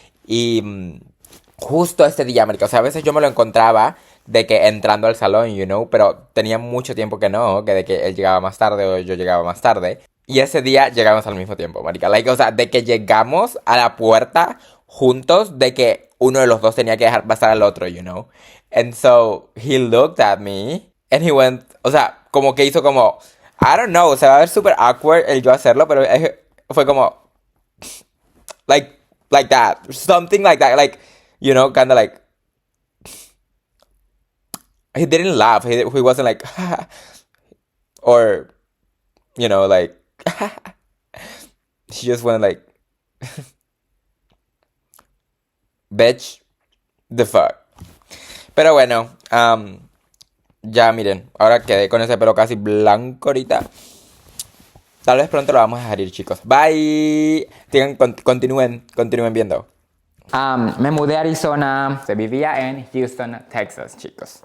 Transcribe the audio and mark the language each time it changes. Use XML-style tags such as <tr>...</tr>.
<es>Y justo ese día, marica, o sea, a veces yo me lo encontraba de que entrando al salón, pero tenía mucho tiempo que no, que de que él llegaba más tarde o yo llegaba más tarde. Y ese día llegamos al mismo tiempo, marica. Like, o sea, de que llegamos a la puerta juntos, de que uno de los dos tenía que dejar pasar al otro.</es> <en>And so, he looked at me, and he went,</en> <es>o sea, como que hizo como,</es> <en>I don't know,</en> <es>se va a ver súper awkward el yo hacerlo, pero fue como,</es> <en>like that, something like that, like, kind of like, he didn't laugh, he wasn't like, or, like, she just went like, bitch, the fuck.</en> <es>Pero bueno, ya miren, ahora quedé con ese pelo casi blanco ahorita. Tal vez pronto lo vamos a dejar ir, chicos. Bye. Continúen viendo. Me mudé a Arizona, se vivía en Houston, Texas, chicos.</es>